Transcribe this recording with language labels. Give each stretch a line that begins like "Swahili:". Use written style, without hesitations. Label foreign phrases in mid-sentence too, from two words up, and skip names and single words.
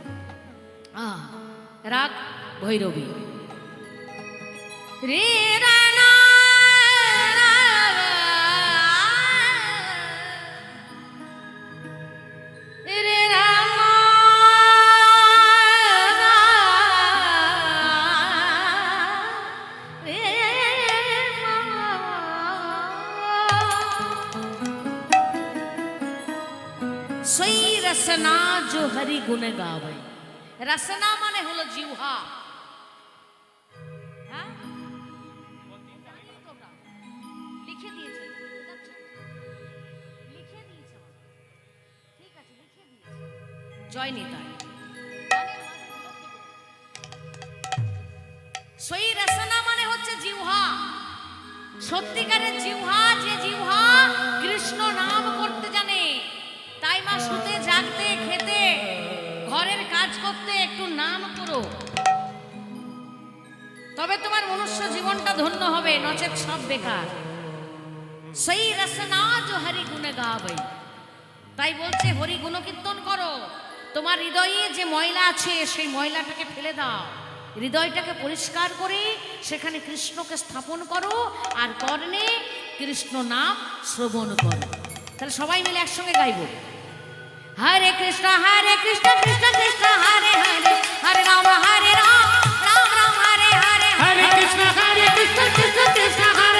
Bangla: রাগ ভৈরবী। রে রা না রে রা মা রে মা।
Hindi: सोई रसना जो हरि गुण गावे।
Bangla: রসনা মানে হলো জিহ্বা। লিখে দিয়েছে, লিখে দিয়েছে, ঠিক আছে, লিখে দিয়েছে। জয় নিতাই। সোই রসনা মানে হচ্ছে জিহ্বা। সত্যিকারের জিহ্বা, যে জিহ্বা কৃষ্ণ নাম করতে জানে। তাই মা শুতে জাগতে খেতে ঘরের কাজ করতে একটু নাম করো, তবে তোমার মনুষ্য জীবনটা ধন্য হবে, নচেত সব বেকার। সেই রসনা
Hindi: जो हरि गुण गावे।
Bangla: তাই বলছে হরি গুণ কীর্তন করো। তোমার হৃদয়ে যে ময়লা আছে সেই ময়লাটাকে ফেলে দাও, হৃদয়টাকে পরিষ্কার করে সেখানে কৃষ্ণকে স্থাপন করো, আর কর্ণে কৃষ্ণ নাম শ্রবণ করো। তাহলে সবাই মিলে একসঙ্গে গাইবো।
Hindi: हरे कृष्ण कृष्ण कृष्ण हरे हरे, हरे राम राम राम राम हरे हरे, हरे कृष्ण कृष्ण कृष्ण